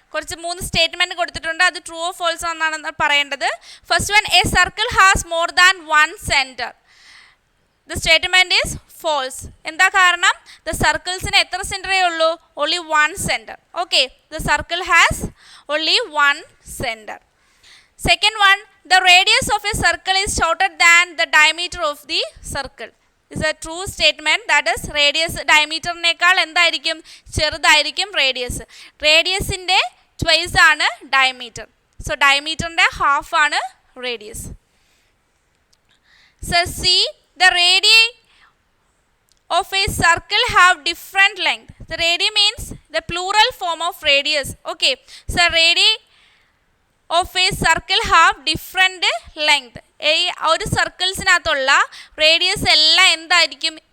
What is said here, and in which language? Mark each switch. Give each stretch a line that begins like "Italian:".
Malayalam: കുറച്ച് 3 സ്റ്റേറ്റ്മെൻറ്റ് കൊടുത്തിട്ടുണ്ട്. അത് ട്രൂ ഓർ ഫോൾസ് എന്നാണ് പറയേണ്ടത്.
English: First one, a circle has more than 1 center. The statement is false.
Malayalam: എന്താ കാരണം?
English: the
Malayalam: സർക്കിൾസിന് എത്ര സെൻറ്ററേ ഉള്ളൂ?
English: Only 1 center. Okay, the circle has only 1 center. Second one, the radius of a circle is shorter than the diameter of the circle. Is a true statement. That is, radius diameter
Malayalam: നേക്കാൾ എന്തായിരിക്കും? ചെറുതായിരിക്കും radius. റേഡിയസിൻ്റെ twice ആണ് diameter. So ഡയമീറ്ററിൻ്റെ half ആണ് radius.
English: So see, the radii of a circle have different length. The radii means the plural form of radius. Okay, so radii of a circle have different length.
Malayalam: ഒരു സർക്കിൾസിനകത്തുള്ള radius എല്ലാം എന്തായിരിക്കും?